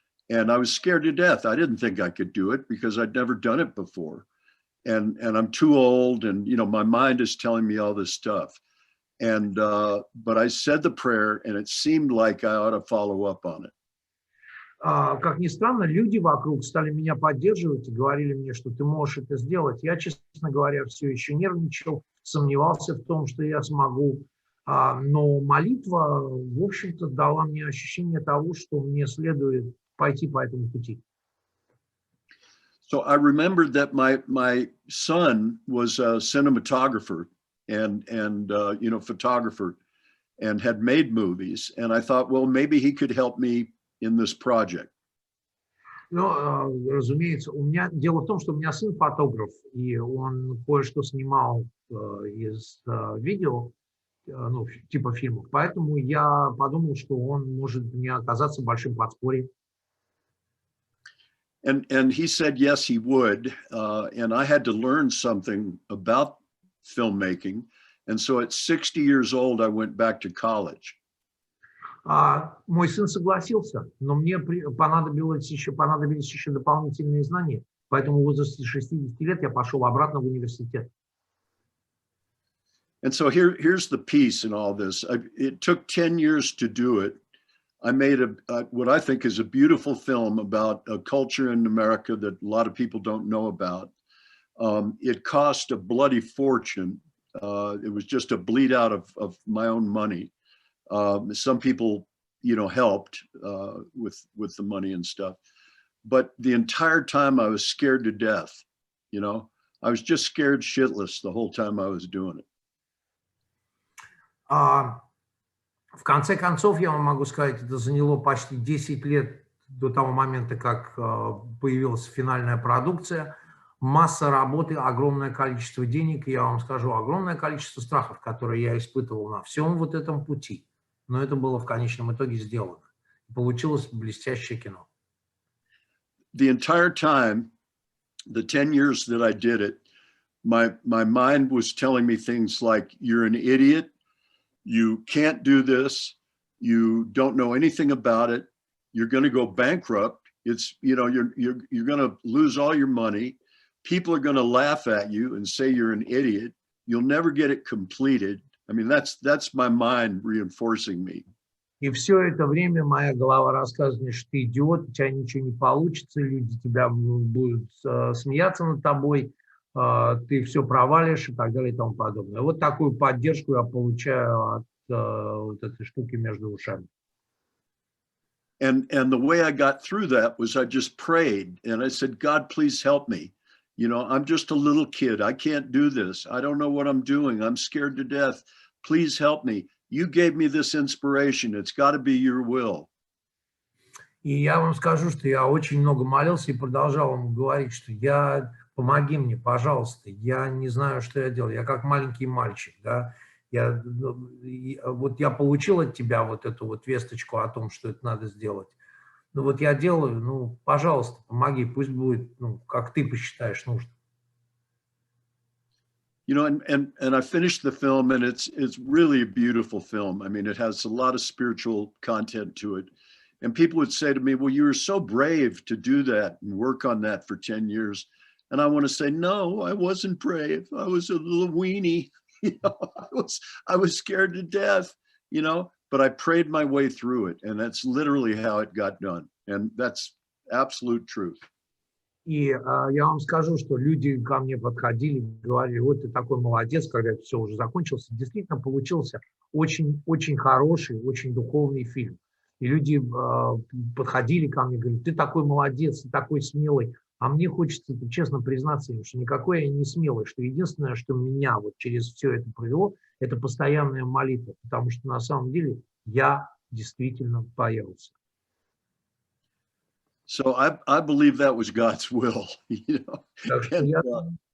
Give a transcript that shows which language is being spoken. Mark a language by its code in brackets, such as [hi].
[en] And I was scared to death. I didn't think I could do it because I'd never done it before. And I'm too old, and you know, my mind is telling me all this stuff. And but I said the prayer, and it seemed like I ought to follow up on it. [ru] Как ни странно, люди вокруг стали меня поддерживать и говорили мне, что ты можешь это сделать. Я, честно говоря, все еще нервничал, сомневался в том, что я смогу. Но молитва, в общем-то, дала мне ощущение того, что мне следует пойти по этому пути. [en] So I remembered that my son was a cinematographer, and you know, photographer, and had made movies. And I thought, well, maybe he could help me in this project. [ru] Ну, разумеется, у меня дело в том, что у меня сын фотограф, и он кое-что снимал из видео, ну, типа фильмов, поэтому я подумал, что он может мне оказаться большим подспорьем. [en] And he said yes, he would. And I had to learn something about filmmaking. And so at 60 years old, I went back to college. [ru] Мой сын согласился, но мне понадобились еще дополнительные знания. Поэтому в возрасте 60 лет я пошел обратно в университет. [en] And so here's the piece in all this. It took 10 years to do it. I made what I think is a beautiful film about a culture in America that a lot of people don't know about. It cost a bloody fortune. It was just a bleed out of my own money. Some people, you know, helped with the money and stuff. But the entire time I was scared to death, you know. I was just scared shitless the whole time I was doing it. [ru] В конце концов, я вам могу сказать, это заняло почти 10 лет до того момента, как появилась финальная продукция. Масса работы, огромное количество денег, и я вам скажу, огромное количество страхов, которые я испытывал на всем вот этом пути. Но это было в конечном итоге сделано. Получилось блестящее кино. [en] The entire time, the 10 years that I did it, my mind was telling me things like, you're an idiot, you can't do this, you don't know anything about it, you're going to go bankrupt, it's, you know, you're going to lose all your money, people are going to laugh at you and say you're an idiot, you'll never get it completed. I mean, that's my mind reinforcing me. [ru] И все это время моя голова рассказывает мне, что ты идиот, у тебя ничего не получится, люди тебя будут смеяться над тобой, ты все провалишь и так далее и тому подобное. Вот такую поддержку я получаю от вот этой штуки между ушами. [en] And the way I got through that was I just prayed and I said, God, please help me. You know, I'm just a little kid. I can't do this. I don't know what I'm doing. I'm scared to death. Please help me. You gave me this inspiration. It's got to be your will. [ru] И я вам скажу, что я очень много молился и продолжал вам говорить, что помоги мне, пожалуйста. Я не знаю, что я делаю. Я как маленький мальчик, да. Вот я получил от тебя вот эту вот весточку о том, что это надо сделать. Ну вот я делаю, ну, пожалуйста, помоги, пусть будет, ну, как ты посчитаешь нужным. [en] You know, and I finished the film, and it's really a beautiful film. I mean, it has a lot of spiritual content to it. And people would say to me, well, you were so brave to do that and work on that for 10 years. And I want to say, no, I wasn't brave. I was a little weenie. You know, I was scared to death, you know, but I prayed my way through it. And that's literally how it got done. And that's absolute truth. [ru] И я вам скажу, что люди ко мне подходили, говорили, вот ты такой молодец, когда это все уже закончилось. Действительно получился очень хороший, очень духовный фильм. И люди подходили ко мне, говорят, ты такой молодец, ты такой смелый. А мне хочется, честно признаться им, что никакой я не смелый, что единственное, что меня вот через все это провело, это постоянная молитва, потому что на самом деле я действительно боялся. [en] So I believe that was God's will, you know.